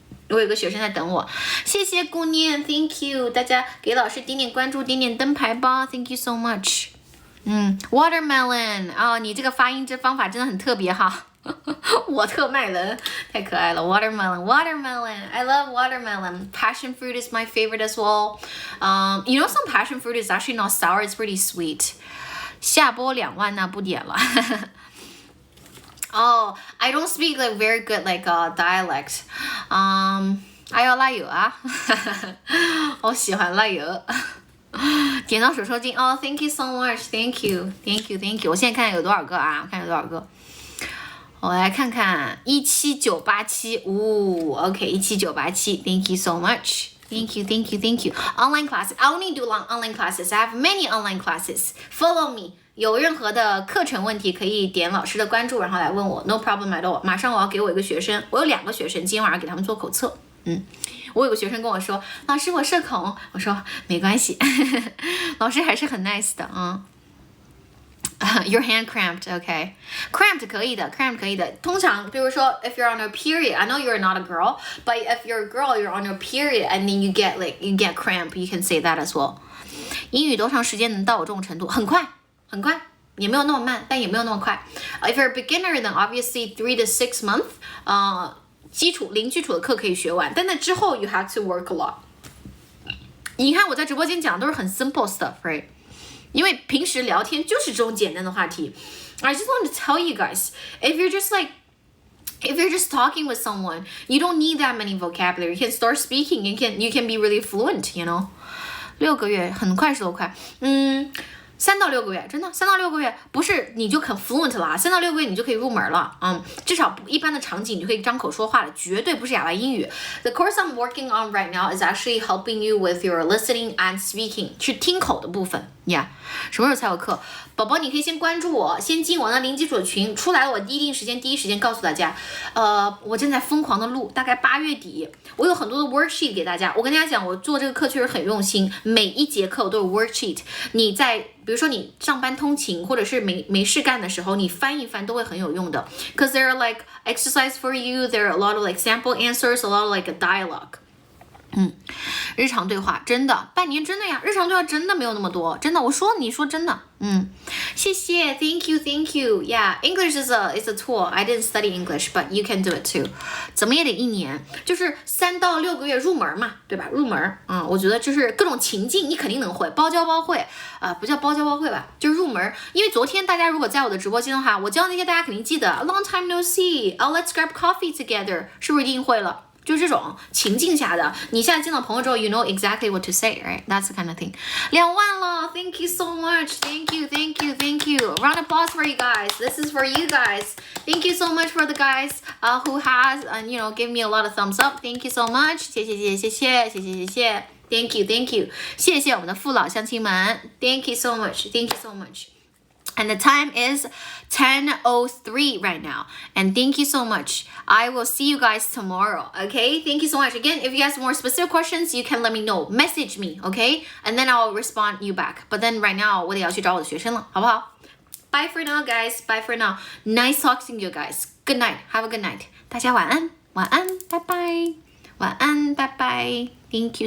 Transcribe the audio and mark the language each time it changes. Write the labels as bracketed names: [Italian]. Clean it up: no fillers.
[Chinese] 我有个学生在等我，谢谢姑娘 ， [English] Thank you， [Chinese] 大家给老师点点关注，点点灯牌吧 ， [English] Thank you so much。 [Chinese] Watermelon， 你这个发音这方法真的很特别哈，我特麦伦太可爱了 ， [English] Watermelon，I love watermelon。Passion fruit is my favorite as well. You know some passion fruit is actually not sour, it's pretty sweet. [Chinese] 下播2万那不点了。 [English] I don't speak like very good like dialect. [Chinese] 哎呦辣油啊，我喜欢辣油。点到手抽筋， [English] Thank you so much, Thank you. [Chinese] 我现在看有多少个啊？看有多少个。我来看看 [English] 17987，OK 17987 ，Thank you so much. Thank you. Online classes. I only do online classes. I have many online classes. Follow me. [Chinese] 有任何的课程问题可以点老师的关注，然后来问我 ， [English] No problem at all。 [Chinese] 马上我要给我一个学生，我有2个学生，今天晚上给他们做口测。我有个学生跟我说，老师我社恐，我说没关系，老师还是很 nice 的啊。 [English] Your hand cramped, okay? Cramped [Chinese] 可以的。通常，比如说 [English] ，if you're on a period, I know you're not a girl, but if you're a girl, you're on your period, and then you get cramp, you can say that as well. [Chinese] 英语多长时间能到我这种程度？很快，也没有那么慢，但也没有那么快。 [English] If you're a beginner, then obviously 3 to 6 months. [Chinese] 零基础的课可以学完，但那之后 [English] you have to work a lot. [Chinese] 你看我在直播间讲的都是很 [English] simple stuff, right? [Chinese] 因为平时聊天就是这种简单的话题。 [English] I just want to tell you guys, if you're just talking with someone, you don't need that many vocabulary. You can start speaking. You can be really fluent. [Chinese] 6个月很快是多快？3到6个月，真的3到6个月，不是你就很 fluent 了，3到6个月你就可以入门了，至少一般的场景你就可以张口说话了，绝对不是哑巴英语。 [English] The course I'm working on right now is actually helping you with your listening and speaking， [Chinese] 去听口的部分。 Yeah， 什么时候才有课？宝宝，你可以先关注我，先进我那零基础的群，出来了我第一时间告诉大家。我正在疯狂的录，大概8月底，我有很多的 worksheet 给大家。我跟大家讲，我做这个课确实很用心，每一节课我都有 worksheet。你在比如说你上班通勤，或者是没事干的时候，你翻一翻都会很有用的。 [English] Cause there are like exercise for you, there are a lot of like sample answers, a lot of like a dialogue。 [Chinese] 日常对话真的，半年真的呀，日常对话真的没有那么多，真的，你说真的，谢谢 ， [English] Thank you, yeah, English is a tool. I didn't study English, but you can do it too. [Chinese] 怎么也得1年，就是3到6个月入门嘛，对吧？入门，我觉得就是各种情境你肯定能会，包教包会，不叫包教包会吧，就是入门。因为昨天大家如果在我的直播间的话，我教那些大家肯定记得 ， [English] A long time no see, let's grab coffee together， [Chinese] 是不是一定会了？就是这种情境下的，你现在见到朋友之后 ， [English] you know exactly what to say, right? That's the kind of thing. [Chinese] 2万了 [English] ，Thank you so much, Thank you. Round of applause for you guys. This is for you guys. Thank you so much for the guys who has give me a lot of thumbs up. Thank you so much. [Chinese] 谢谢。 [English] Thank you. [Chinese] 谢谢我们的父老乡亲们 [English] ，Thank you so much. And the time is 10:03 right now. And thank you so much. I will see you guys tomorrow. Okay? Thank you so much. Again, if you have more specific questions, you can let me know. Message me, okay? And then I'll respond you back. But then right now, [Chinese] 我得要去找我的学生了，好不好？ [English] Bye for now, guys. Bye for now. Nice talking to you guys. Good night. Have a good night. [Chinese] 大家晚安，拜拜。晚安，拜拜。 [English] Thank you.